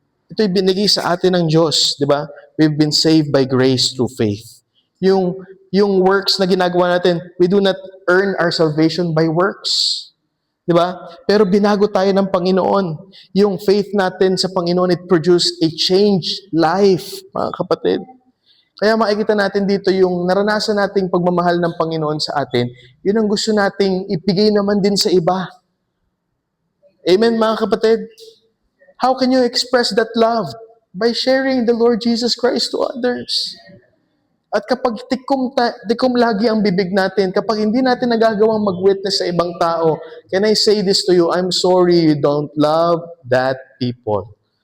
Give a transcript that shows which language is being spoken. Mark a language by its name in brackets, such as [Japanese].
[Filipino] Ito'y binigay sa atin ng Diyos, di ba? [English] We've been saved by grace through faith. Yung works [Filipino] na ginagawa natin, [English] we do not earn our salvation by works. [Filipino] Di ba? Pero binago tayo ng Panginoon. Yung faith natin sa Panginoon, [English] it produced a changed life, [Filipino] mga kapatid. Kaya makikita natin dito yung naranasan nating pagmamahal ng Panginoon sa atin, yun ang gusto nating ipigay naman din sa iba. Amen, mga kapatid? [English] How can you express that love? By sharing the Lord Jesus Christ to others. [Filipino] At kapag tikom lagi ang bibig natin, kapag hindi natin nagagawang mag-witness sa ibang tao, [English] can I say this to you? I'm sorry you don't love that people.